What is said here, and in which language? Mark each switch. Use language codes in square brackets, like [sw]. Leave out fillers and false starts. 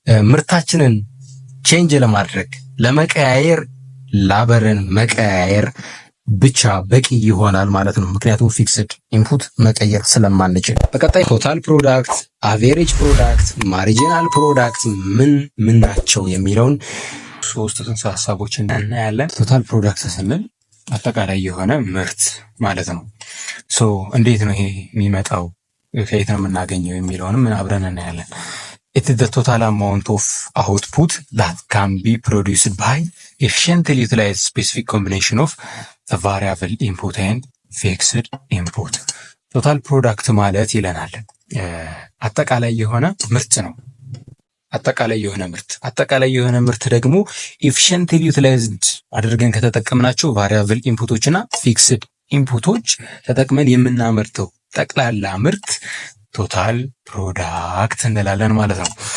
[am] ምርታችንን ቼንጅ ለማድረግ ለመቀያየር ላበርን መቀያየር ብቻ በቂ ይሆናል ማለት ነው። ምክንያቱም ፊክስድ ኢንፑት መቀየር ስለማንችል። በቀጣይ ቶታል ፕሮዳክት፣ አቬሬጅ ፕሮዳክት፣ ማርጂናል ፕሮዳክት ምን ናቸው የሚለውን 3 ጽንሰ ሀሳቦችን እናያለን። ቶታል ፕሮዳክት ስንል አጠቃላይ የሆነ ምርት ማለት ነው። ሶ እንዴት ነው ይሄ የሚመጣው፣ ከየት ነው የምናገኘው የሚለውንም አብረን እናያለን። [en] it is the total amount of output that can be produced by efficiently utilized specific combination of the variable input and fixed input. [am] ቶታል ፕሮዳክት ማለት ይለናል አጠቃላይ የሆነ ምርት ነው። አጠቃላይ የሆነ ምርት ደግሞ ኤፊሽንትሊ ዩቲላይዝድ አድርገን ከተጠቀምናቸው ቫሪያብል ኢንፑቶችና ፊክስድ ኢንፑቶች ተጠቅመን የምናመርተው ጠቅላላ ምርት ቶታል ፕሮዳክት እንላለን ማለት ነው።